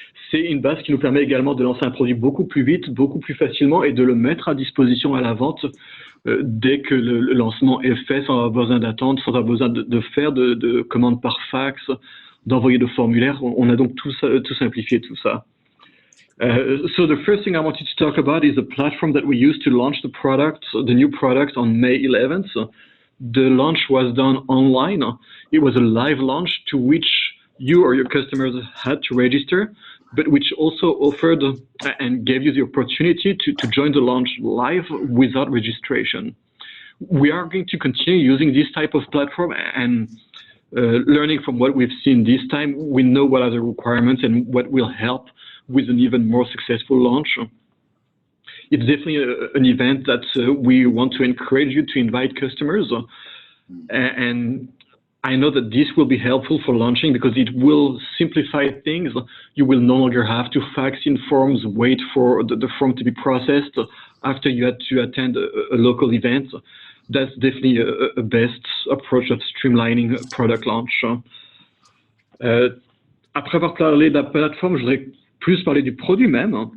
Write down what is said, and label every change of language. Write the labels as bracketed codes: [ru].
[fr] C'est une base qui nous permet également de lancer un produit beaucoup plus vite, beaucoup plus facilement et de le mettre à disposition à la vente dès que le lancement est fait, sans avoir besoin d'attendre, sans avoir besoin de faire de commandes par fax, d'envoyer de formulaires. On a donc tout simplifié, tout ça. [en] So the first thing I wanted to talk about is the platform that we used to launch the new product on May 11th. The launch was done online. It was a live launch to which you or your customers had to register, but which also offered and gave you the opportunity to join the launch live without registration. We are going to continue using this type of platform and learning from what we've seen this time. We know what are the requirements and what will help with an even more successful launch. It's definitely an event that we want to encourage you to invite customers, and I know that this will be helpful for launching because it will simplify things. You will no longer have to fax in forms, wait for the form to be processed after you had to attend a local event. That's definitely a best approach of streamlining a product launch. [fr] Après avoir parlé de la plateforme, je voudrais plus parler du produit même.